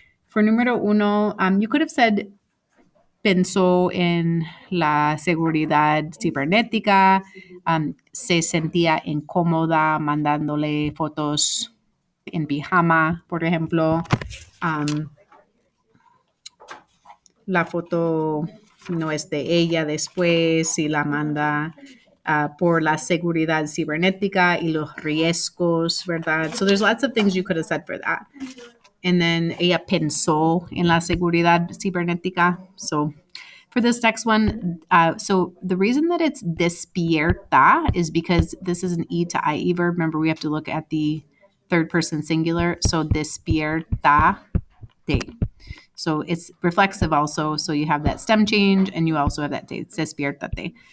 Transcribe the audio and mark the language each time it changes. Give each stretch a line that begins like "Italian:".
Spanish: For número uno,
English: you could have said,
Spanish: pensó en la seguridad cibernética, se sentía incómoda mandándole fotos en pijama, por ejemplo. La foto no es de ella después y la manda por la seguridad cibernética y los riesgos, ¿verdad?
English: So there's lots of things you could have said for that. And then
Spanish: ella pensó en la seguridad cibernética.
English: So for this next one, so the reason that it's despierta is because this is an E to IE verb. Remember, we have to look at the third person singular. So despierta de. So it's reflexive also. So you have that stem change and you also have that te. Despiertate.